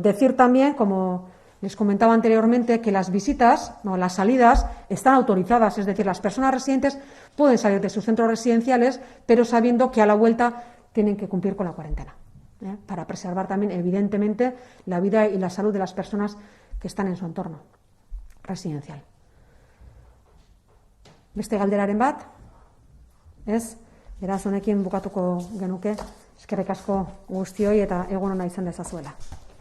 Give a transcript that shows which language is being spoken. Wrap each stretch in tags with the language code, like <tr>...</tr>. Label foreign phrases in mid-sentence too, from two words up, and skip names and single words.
<es>Decir también, como les comentaba anteriormente, que las visitas, las salidas, están autorizadas, es decir, las personas residentes pueden salir de sus centros residenciales, pero sabiendo que a la vuelta tienen que cumplir con la cuarentena, para preservar también, evidentemente, la vida y la salud de las personas que están en su entorno residencial.</es> <eu>Beste galderaren bat, ez? Beraz honekin bukatuko genuke, eskerrik asko guztioi eta egun ona izan dezazuela.</eu>